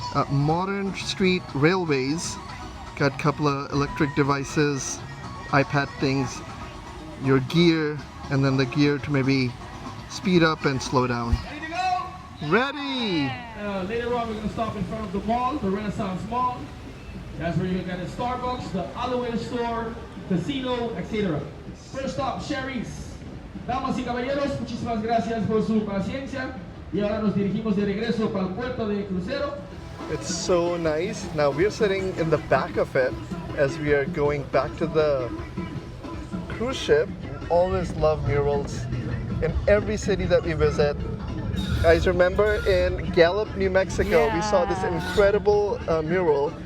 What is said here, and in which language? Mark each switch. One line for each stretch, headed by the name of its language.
English: Modern street railways. Got a couple of electric devices, iPad things, your gear, and then the gear to maybe speed up and slow down. Ready to go? Ready! Later on, we're going to stop in front of the mall, the Renaissance Mall. That's where you're going to get a Starbucks, the Halloween store, casino, etc. First stop, Sherry's.
Spanish: Damas y caballeros, muchísimas gracias por su paciencia. Y ahora nos dirigimos de regreso para el puerto de crucero.
English: It's so nice. Now we're sitting in the back of it as we are going back to the cruise ship. Always love murals in every city that we visit. Guys, remember in Gallup, New Mexico, we saw this incredible mural.